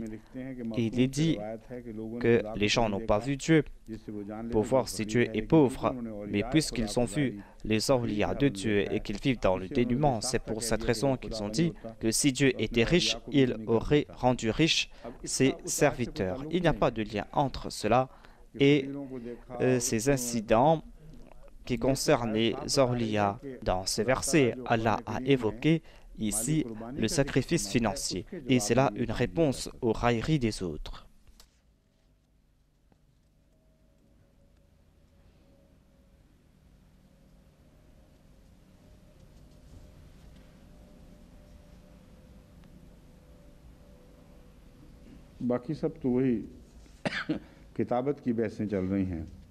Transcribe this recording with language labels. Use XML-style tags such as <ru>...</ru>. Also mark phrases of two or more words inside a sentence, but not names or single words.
<fr>Il est dit que les gens n'ont pas vu Dieu pour voir si Dieu est pauvre, mais puisqu'ils ont vu les awliya de Dieu et qu'ils vivent dans le dénuement, c'est pour cette raison qu'ils ont dit que si Dieu était riche, il aurait rendu riches ses serviteurs. Il n'y a pas de lien entre cela et ces incidents qui concernent les awliya. Dans ces versets, Allah a évoqué ici le sacrifice financier et c'est là une réponse aux railleries des autres.</fr> <ur>باقی سب تو وہی کتابت کی بحثیں چل رہی ہیں.</ur>